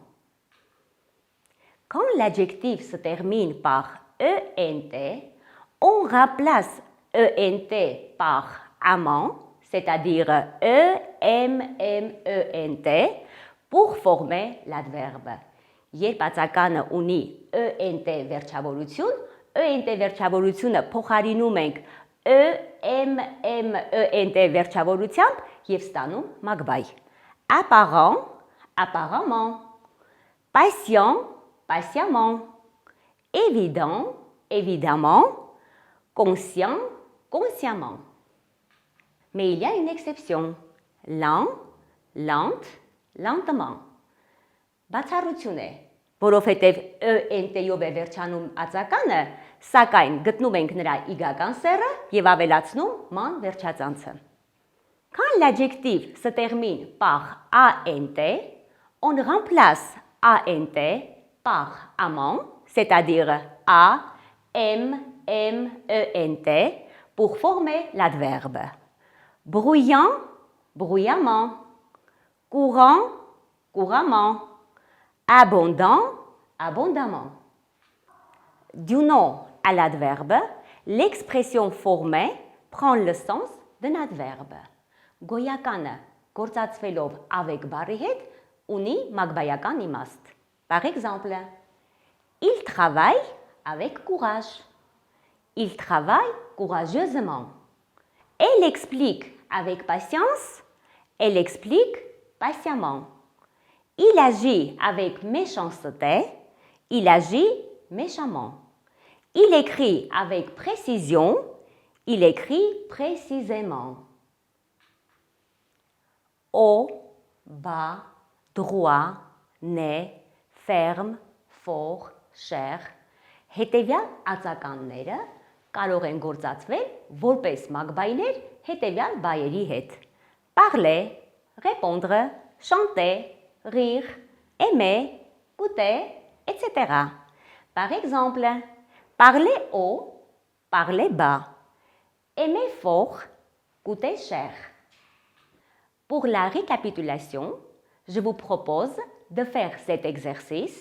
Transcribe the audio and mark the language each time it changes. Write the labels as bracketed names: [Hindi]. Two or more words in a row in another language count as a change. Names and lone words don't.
[French] Quand l'adjectif se termine par ENT, on remplace ENT par amant, c'est-à-dire EMMENT, pour former l'adverbe. [Armenian] Երբ ածականը ունի ENT վերջավորություն, ENT վերջավորությունը փոխարինում ենք EMMENT վերջավորությամբ եւ ստանում մագբայ։ [French] Apparent, apparemment, patient, patiemment, évident, évidemment, conscient, consciemment. Mais il y a une exception. Lent, lente, lentement. [Armenian] Բացառություն է, որովհետև ENT-ով է վերջանում ածականը, սակայն գտնում ենք նրա իգական սեռը եւ ավելացնում ման վերջածանցը։ [French] Quand l'adjectif se termine par ANT, on remplace A-N-T par amant, c'est-à-dire A-M-M-E-N-T pour former l'adverbe. Bruyant, bruyamment. Courant, couramment. Abondant, abondamment. Du nom à l'adverbe, l'expression formée prend le sens d'un adverbe. [Armenian] Գոյականը գործածվելով avec բառի հետ ունի մագբայական իմաստ. [French] Par exemple, il travaille avec courage. Il travaille courageusement. Elle explique avec patience. Elle explique patiemment. Il agit avec méchanceté. Il agit méchamment. Il écrit avec précision. Il écrit précisément. Haut, bas, droit, né, ferme, fort, cher. [Armenian] Հետևյալ ածականները կարող են գործածվել որպես մագբայներ հետևյալ բայերի հետ. [French] Parler, répondre, chanter, rire, aimer, goûter, etc. Par exemple, parler haut, parler bas. Aimer fort, goûter cher. Pour la récapitulation, je vous propose de faire cet exercice.